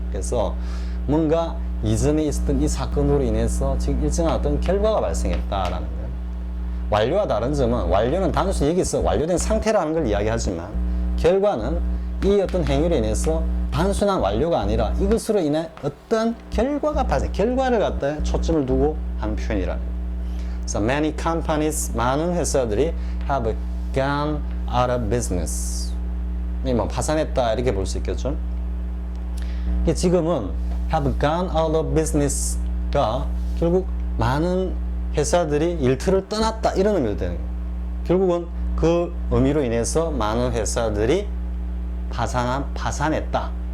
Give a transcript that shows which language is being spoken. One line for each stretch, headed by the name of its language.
Korean: 그래서 뭔가 이전에 있었던 이 사건으로 인해서 지금 일정한 어떤 결과가 발생했다라는 거예요. 완료와 다른 점은 완료는 단순히 여기서 완료된 상태라는 걸 이야기하지만 결과는 이 어떤 행위로 인해서 단순한 완료가 아니라 이것으로 인해 어떤 결과가 발생, 결과를 갖다 초점을 두고 하는 표현이라는 거예요.
English: So many companies,
Korean: 많은 회사들이
English: have gone out of business.
Korean: 뭐 파산했다 이렇게 볼 수 있겠죠. 지금은
English: have gone out of business
Korean: 가 결국 많은 회사들이 일터를 떠났다 이런 의미를 되는 거예요. 결국은 그 의미로 인해서 많은 회사들이 파산했다.